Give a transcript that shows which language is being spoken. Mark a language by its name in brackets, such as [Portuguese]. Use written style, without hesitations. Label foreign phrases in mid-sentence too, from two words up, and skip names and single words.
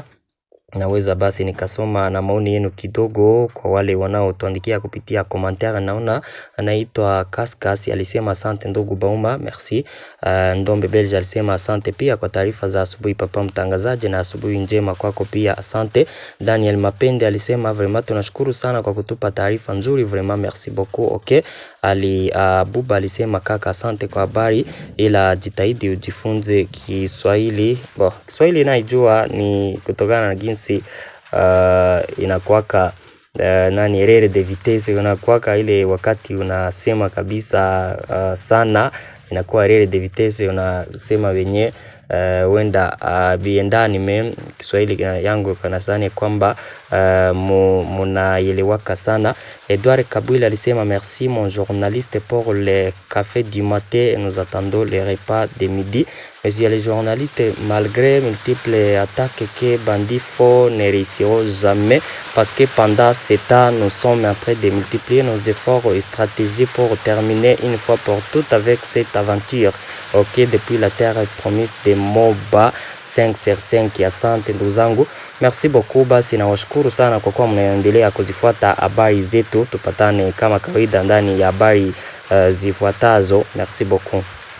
[Swahili] Naweza basi nikasoma na maoni yenu kidogo kwa wale wanaotuandikia kupitia commentaire. Naona anaitwa Kaskas alisema asante ndugu Bauma, merci. Ndombe Belge alisema asante pia kwa taarifa za asubuhi papa mtangazaji, na asubuhi njema kwako pia, asante. Daniel Mapende alisema vraiment tunashukuru sana kwa kutupa taarifa nzuri, [French] vraiment merci beaucoup. [Swahili] Okay, Buba alisema kaka asante kwa habari, ila jitahidi ujifunze Kiswahili. Kiswahili naijua, ni kutokana na jinsi inakuwaka [French] erreur de vitesse, [Swahili] unakuwaka ile wakati unasema kabisa sana, inakuwa [French] erreur de vitesse, [Swahili] unasema wenye wenda biendani. Kiswahili yangu kana sana kwamba munaelewaka sana. [French] Edouard Kabwila alisema merci mon journaliste pour le café du matin, nous attendons le repas de midi. Monsieur les journalistes, malgré multiples attaques que bandits font, ne réussiront jamais, parce que pendant ce temps, nous sommes en train de multiplier nos efforts et stratégies pour terminer une fois pour toutes avec cette aventure. Ok, depuis la terre promise de Moba 5/5. [Swahili] Asante ndugu zangu, [French] merci beaucoup. [Swahili] Basi nawashukuru sana kwa kuwa mnaendelea kuzifuata habari zetu. Tupatane kama kawaida ndani ya habari zifuatazo. [French] Merci beaucoup.